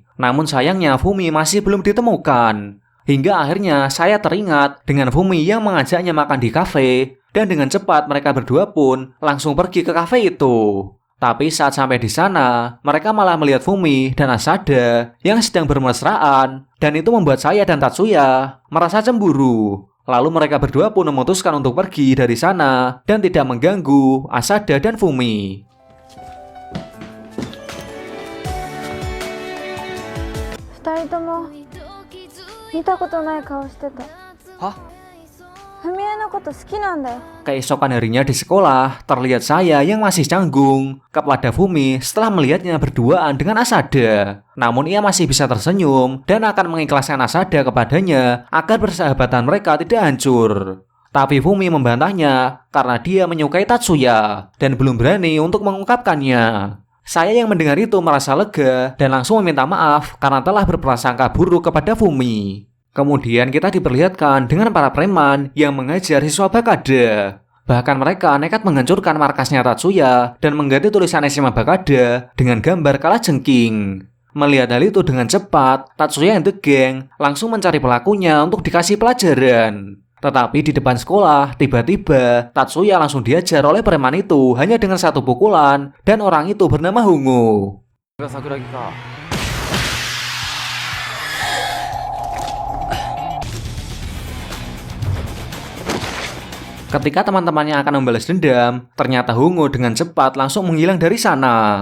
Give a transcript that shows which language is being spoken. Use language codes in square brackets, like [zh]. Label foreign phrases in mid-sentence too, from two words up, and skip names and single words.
[id] Namun sayangnya Fumi masih belum ditemukan. Hingga akhirnya saya teringat dengan Fumi yang mengajaknya makan di kafe, dan dengan cepat mereka berdua pun langsung pergi ke kafe itu. Tapi saat sampai di sana, mereka malah melihat Fumi dan Asada yang sedang bermesraan, dan itu membuat saya dan Tatsuya merasa cemburu. Lalu mereka berdua pun memutuskan untuk pergi dari sana dan tidak mengganggu Asada dan Fumi. [ja] 二人とも見たことない顔してた。ふみえのこと好きなんだよ。 [id] Keesokan harinya di sekolah, terlihat saya yang masih canggung kepada Fumi setelah melihatnya berduaan dengan Asada. Namun ia masih bisa tersenyum dan akan mengikhlaskan Asada kepadanya agar persahabatan mereka tidak hancur. Tapi Fumi membantahnya karena dia menyukai Tatsuya dan belum berani untuk mengungkapkannya. Saya yang mendengar itu merasa lega dan langsung meminta maaf karena telah berprasangka buruk kepada Fumi. Kemudian kita diperlihatkan dengan para preman yang mengajar siswa Bakada. Bahkan mereka nekat menghancurkan markasnya Tatsuya dan mengganti tulisan SMA Bakada dengan gambar kalajengking. Melihat hal itu dengan cepat, Tatsuya and the Gang langsung mencari pelakunya untuk dikasih pelajaran. Tetapi di depan sekolah, tiba-tiba Tatsuya langsung diajar oleh preman itu hanya dengan satu pukulan, dan orang itu bernama Hungo. Ketika teman-temannya akan membalas dendam, ternyata Hungo dengan cepat langsung menghilang dari sana.